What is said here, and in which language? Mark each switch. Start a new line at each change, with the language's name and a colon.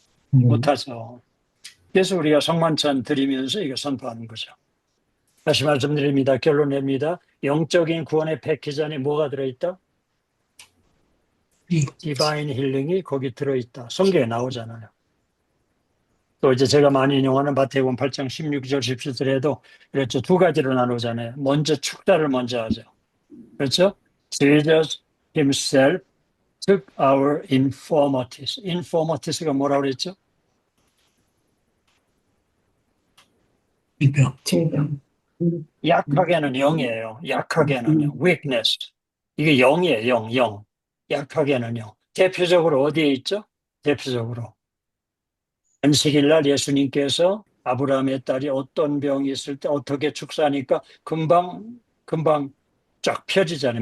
Korean: 못하죠. 그래서 우리가 성만찬 드리면서 이거 선포하는 거죠. 다시 말씀드립니다. 결론 냅니다. 영적인 구원의 패키지 안에 뭐가 들어있다? 디바인 힐링이 거기 들어있다. 성경에 나오잖아요. 또 이제 제가 많이 인용하는 마태복음 8장 16절 17절에도 그렇죠. 두 가지로 나누잖아요. 먼저 축사를 먼저 하죠. 그렇죠?
English: Jesus himself took our infirmities.
Korean: infirmities가 뭐라고 그랬죠? 질병. 약하게는 영이에요. 약하게는요. weakness. 이게 영이에요. 영. 약하게는요. 대표적으로 어디에 있죠? 대표적으로. 안식일 날 예수님께서 아브라함의 딸이 어떤 병이 있을 때 어떻게 축사하니까 금방 쫙 펴지잖아요.